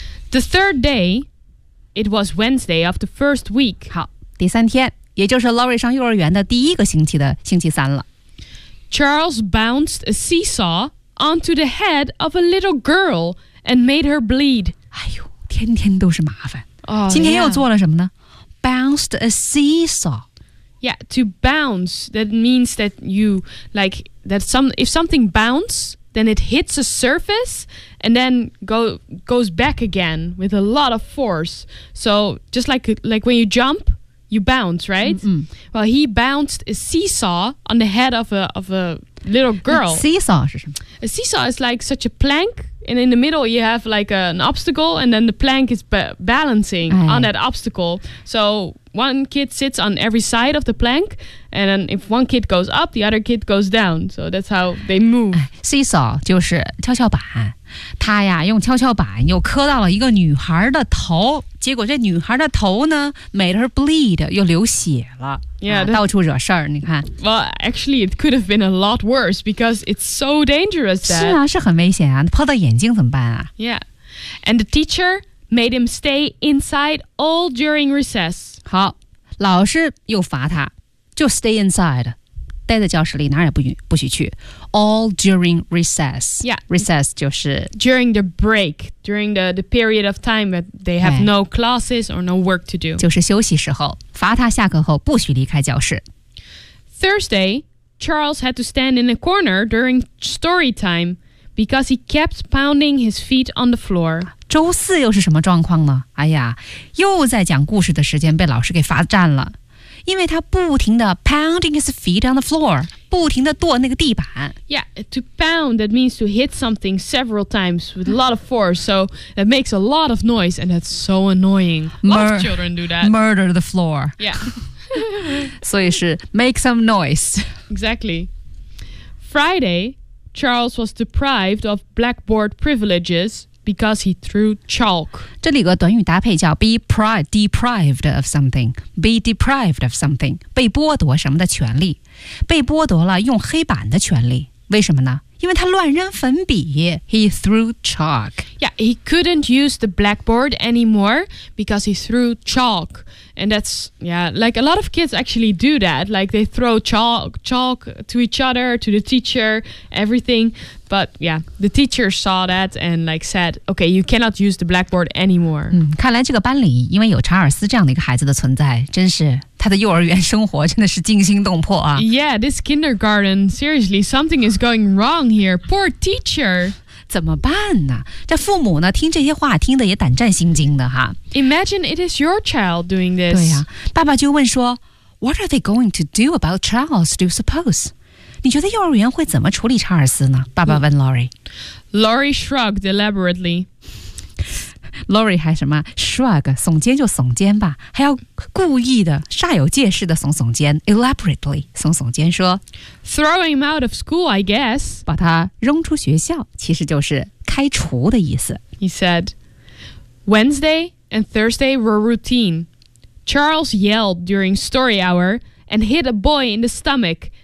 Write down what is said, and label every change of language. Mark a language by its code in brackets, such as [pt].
[en] The third day, it was Wednesday of the first week. [zh] 好，第三天，也就是 Laurie 上幼儿园的第一个星期的星期三了。 [en] Charles bounced a seesaw onto the head of a little girl and made her bleed. [zh] 哎呦，天天都是麻烦。 [en] Oh, [zh] 今天又做了什么呢、 [en] yeah. Bounced a seesaw. Yeah, to bounce, that means that you, like, that some, if something bounces, then it hits a surface and then goes back again with a lot of force. So just like when you jump,You bounce, right? Mm-hmm. Well, he bounced a seesaw on the head of a little girl. Seesaw is [zh] 什么 [en] A seesaw is like such a plank, and in the middle you have like an obstacle, and then the plank is balancing、哎、 on that obstacle. So one kid sits on every side of the plank, and then if one kid goes up, the other kid goes down. So that's how they move.、 [zh] 哎、seesaw 就是跷跷板。他呀用跷跷板又磕到了一个女孩的头结果这女孩的头呢 [en] made her bleed [zh] 又流血了 [en] yeah,、 [zh] 啊、到处惹事儿你看 [en] Well actually it could have been a lot worse because it's so dangerous that [zh] 是啊是很危险啊碰到眼睛怎么办啊 [en] Yeah and the teacher made him stay inside all during recess [zh] 好老师又罚他就 [en] stay inside [zh] 待在教室里哪也不许去 [en] All during recess Yeah [zh] Recess 就是 [en] During the break During the period of time that they have、哎、no classes or no work to do [zh] 就是休息时候罚他下课后不许离开教室 [en] Thursday Charles had to stand in a corner during story time Because he kept pounding his feet on the floor [zh] 周四又是什么状况呢哎呀又在讲故事的时间被老师给罚站了因为他不停地 [en] pounding his feet on the floor, [zh] 不停地跺那个地板。 [en] Yeah, to pound, that means to hit something several times with a lot of force, so that makes a lot of noise, and that's so annoying. Lots of children do that. Murder the floor. Yeah. [zh] 所以是 [en] make some noise. Exactly. Friday, Charles was deprived of blackboard privileges,Because he threw chalk. [zh] 这里有个短语搭配叫 [en] be deprived of something. Be deprived of something. [zh] 被剥夺什么的权利。被剥夺了用黑板的权利。为什么呢？因为他乱扔粉笔。 [en] He threw chalk. Yeah, he couldn't use the blackboard anymore because he threw chalk. And that's, yeah, like a lot of kids actually do that. Like they throw chalk to each other, to the teacher, everything. But yeah, the teacher saw that and like said, okay, you cannot use the blackboard anymore. [zh] 嗯，看来这个班里因为有查尔斯这样的一个孩子的存在，真是他的幼儿园生活真的是惊心动魄啊。 [en] Yeah, this kindergarten, seriously, something is going wrong here. Poor teacher. [zh] 怎么办呢？这父母呢，听这些话听得也胆战心惊的哈。 [en] Imagine it is your child doing this. [zh] 对呀，爸爸就问说 [en] ,What are they going to do about Charles, do you suppose? [zh] 你觉得幼儿园会怎么处理查尔斯呢？爸爸问 Lori。 [en] Lori shrugged elaborately. [zh] Lori 还什么 shrug 耸肩就耸肩吧，还要故意的煞有介事的耸耸肩 ，elaborately 耸耸肩说 [en] ，throw him out of school, I guess. [zh] 把他扔出学校，其实就是开除的意思。 [en] He said, Wednesday and Thursday were routine. Charles yelled during story hour and hit a boy in the stomach.